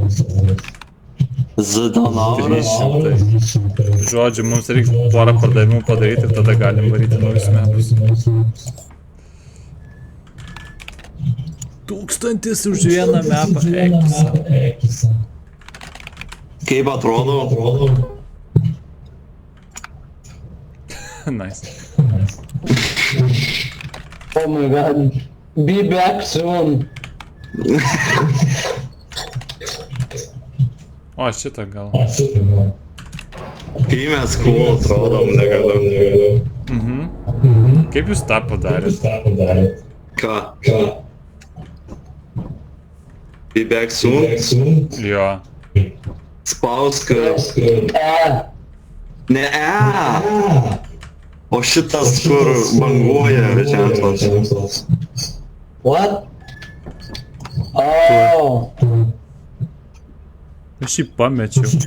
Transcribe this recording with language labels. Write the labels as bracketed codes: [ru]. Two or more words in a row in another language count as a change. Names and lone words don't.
[lt] Zidonauras. 300. Žodžiu, mums reikia porą pardavimų padaryti ir tada galim varyti naujus metus. 1000 už vieną mapą. Kaip atrodo? [en] Nice. Oh my god. Be back soon. [lt] O, šitą gal. Kai mes cool atrodom, negaliu. Kaip jūs tą padarėt? Ką? [en] Be back soon? [lt] Jo. Spausk. Ne, o šitas, kur banguoja ženklas. [en] What? Oh. [lt] Aš jį pamečiau.